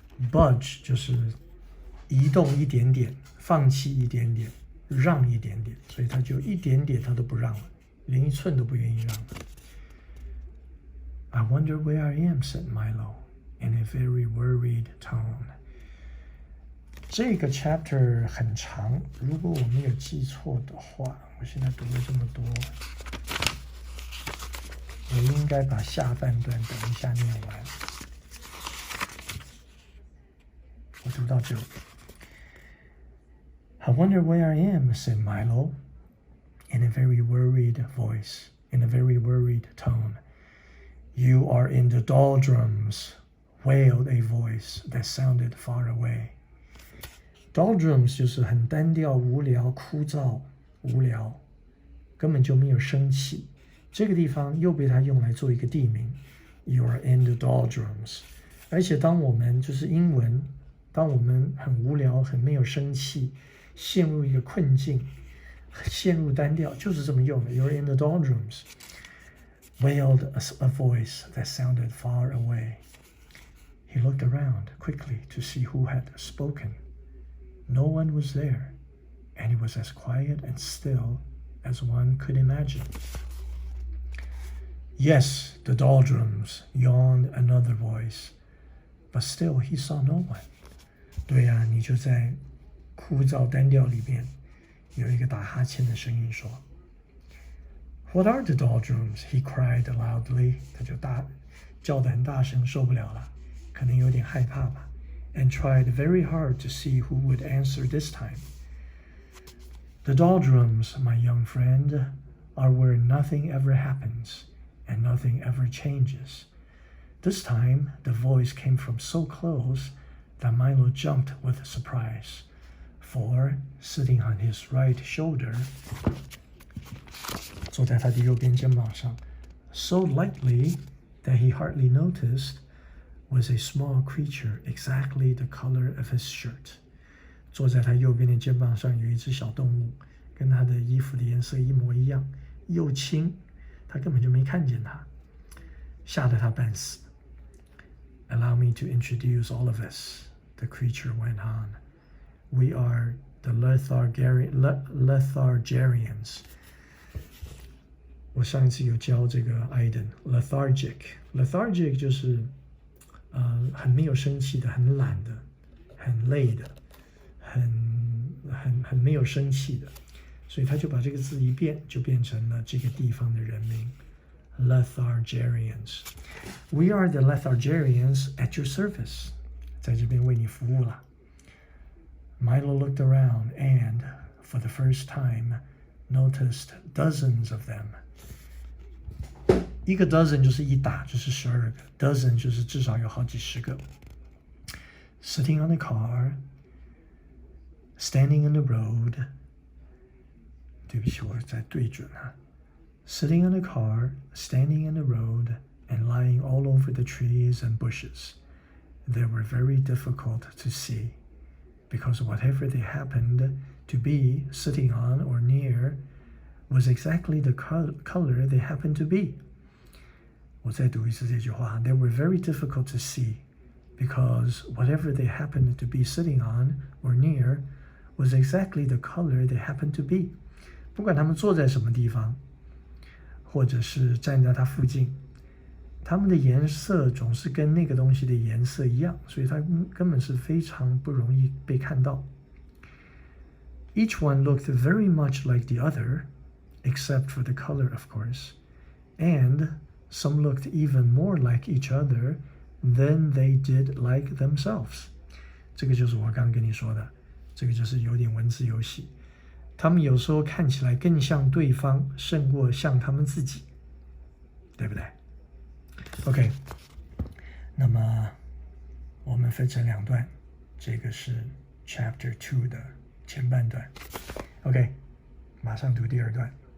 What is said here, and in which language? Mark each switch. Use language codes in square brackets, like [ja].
[zh] Budge 就是移动一点点，放弃一点点，让一点点，所以他就一点点他都不让了，连一寸都不愿意让了。 [en] I wonder where I am, said Milo, in a very worried tone. [zh] 这个 chapter 很长，如果我没有记错的话，我现在读了这么多，我应该把下半段等一下念完。我读到这里。 [en] I wonder where I am, said Milo, in a very worried voice, in a very worried tone. You are in the doldrums, wailed a voice that sounded far away. [zh] Doldrums 就是很单调、无聊、枯燥、无聊，根本就没有生气。这个地方又被它用来做一个地名。 [en] You are in the doldrums， [zh] 而且当我们就是英文，当我们很无聊、很没有生气，陷入一个困境，陷入单调，就是这么用的。 [en] You are in the doldrums, wailed a voice that sounded far away. He looked around quickly to see who had spoken. No one was there, and it was as quiet and still as one could imagine. Yes, the doldrums, yawned another voice, but still he saw no one. [zh] 对啊，你就在枯燥单调里面，有一个打哈欠的声音说 [en] What are the doldrums? He cried loudly. [zh] 他就叫得很大声，受不了了，可能有点害怕吧。 [en] and tried very hard to see who would answer this time. The doldrums, my young friend, are where nothing ever happens and nothing ever changes. This time, the voice came from so close that Milo jumped with surprise, for sitting on his right shoulder, [zh] 坐在他的右边肩膀上 [en] so lightly that he hardly noticed, was a small creature exactly the color of his shirt. [zh] 坐在他右边的肩膀上有一只小动物，跟他的衣服的颜色一模一样，又轻，他根本就没看见他，吓得他半死。 [en] Allow me to introduce all of us, the creature went on. We are the RWAJJ030. [zh] 我上一次有教这个 Aiden lethargic 就是很没有生气的，很懒的，很累的，很没有生气的，所以他就把这个字一变，就变成了这个地方的人名 RWAJJ030. [en] We are the RWAJJ030 at your service. [zh] 在这边为你服务了。 [en] Milo looked around and, for the first time, noticed dozens of them. [zh] 一个 dozen 就是一打，就是12个 ，dozen 就是至少有好几十个。 [en] Sitting on a car, standing on the road. [zh] 对不起，我在对准啊。 [en] Sitting on a car, standing on the road, and lying all over the trees and bushes. They were very difficult to see, because whatever they happened to be sitting on or near was exactly the color they happened to be. [zh] 我再读一次这句话 [en] They were very difficult to see, because whatever they happened to be sitting on or near was exactly the color they happened to be. [zh] 不管他们坐在什么地方，或者是站在它附近，它们的颜色总是跟那个东西的颜色一样，所以它根本是非常不容易被看到。 [en] Each one looked very much like the other, except for the color, of course, and some looked even more like each other than they did like themselves. [zh] 这个就是我刚刚跟你说的，这个就是有点文字游戏。他们有时候看起来更像对方，胜过像他们自己，对不对？ OK， 那么我们分成两段，这个是 Chapter 2的前半段。OK， 马上读第二段。